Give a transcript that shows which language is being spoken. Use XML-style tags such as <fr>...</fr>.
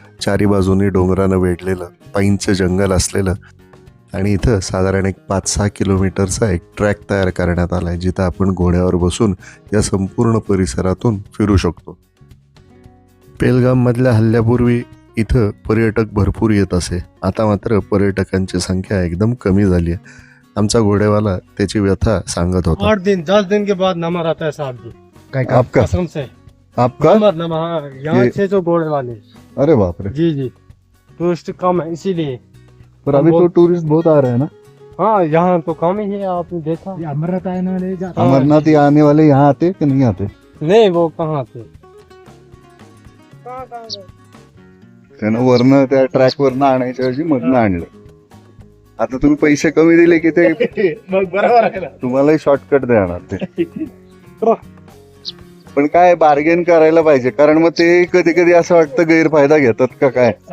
<mr>चारी बाजूनी डोंगरानं वेढलेलं पाईनचं जंगल असलेलं, आणि इथं साधारण एक 5-6 किलोमीटरचा एक ट्रॅक तयार करण्यात आला आहे, जिथं आपण घोड्यावर बसून या संपूर्ण परिसरातून फिरू शकतो. पेहलगाममधल्या हल्ल्यापूर्वी इथं पर्यटक भरपूर येत असे. आता मात्र पर्यटकांची संख्या एकदम कमी झाली आहे. आमचा घोडेवाला त्याची व्यथा सांगत होता.</mr> <hi>8 दिन 10 दिन के बाद नंबर आता है साहब जी, आपका कसम से. आपका नंबर हाँ, यहाँ से तो घोड़े वाले. अरे बाप रे. जी जी, टूरिस्ट कम है इसीलिए. पर अभी तो टूरिस्ट बहुत आ रहे हैं ना. हाँ, यहाँ तो कम ही है, आपने देखा. अमरनाथ आने वाले जाते. अमरनाथ ये आने वाले यहाँ आते कि नहीं आते? नहीं, वो कहाँ थे.</hi> <mr>त्यानं वरनं त्या ट्रॅक वरनं आणायच्या ऐवजी मधनं आणलं. आता तुम्ही पैसे कमी दिले की ते मग बरोबर आहे ना. तुम्हालाही शॉर्टकट देणार ते. पण काय बार्गेन करायला पाहिजे, कारण मग ते कधी कधी असं वाटतं गैरफायदा घेतात का काय.</mr>